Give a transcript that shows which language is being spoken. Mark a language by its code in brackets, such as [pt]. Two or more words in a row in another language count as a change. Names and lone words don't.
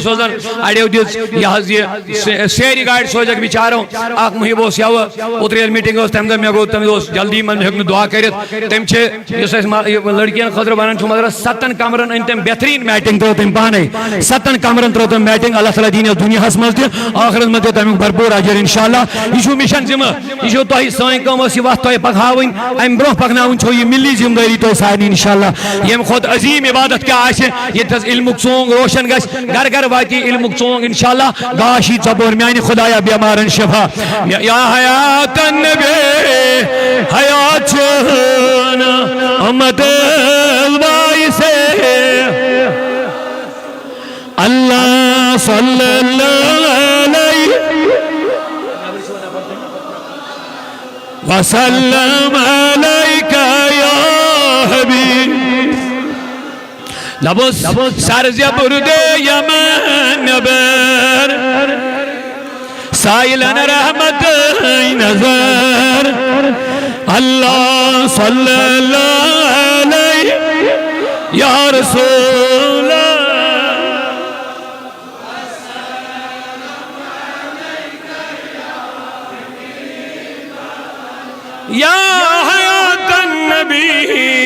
[ks] سوزان اڑیو دِژ یہِ حظ یہِ سیرِ گاڑِ سوزکھ بِچارو اکھ محب اوس یوٕ اوترٕ ییٚلہِ میٖٹنگ ٲس تمہِ دۄہ مےٚ گوٚو تٔمِس اوس جلدی منٛز ہیوٚک نہٕ دعا کٔرِتھ تٔمۍ چھِ یُس اَسہِ لڑکین خٲطرٕ بنان چھُ مگر 7 کمرن أنۍ تٔمۍ بہتریٖن میٹنگ ترٲو تٔمۍ پانے 7 کمرن ترٲو تٔمۍ میٹنگ اللہ تعالیٰ دِیٖنس دُنیاہس منٛز تہِ ٲخرس منٛز تہِ تمیُک بھرپوٗر اجر انشاءاللہ یہِ چھُ مِشن ذِمہٕ یہِ چھُو تۄہہِ سٲنۍ کٲم ٲس یہِ وتھ تۄہہِ پکاون ام برو پکناون چھو یہ ملی ذمہ داری تو سانی انشاءاللہ یم خود عظیم عبادت کیا آسے یہ تس علمک ژونگ روشن گژھِ گھر گھر واتی علمک ژونگ انشاءاللہ گاشی ژبور میانہ خدایا بیمارن شفا [ar] یا حیات النبی [ks] حیات چون امت البائی سے [ar] اللہ صلی اللہ علیہ وسلم علیک یا حبیب [ks] لبس سرز برد یمن نبر سائلن رحمت نظر [ar] اللہ صلی اللہ علیہ یا رسول یا حیات النبی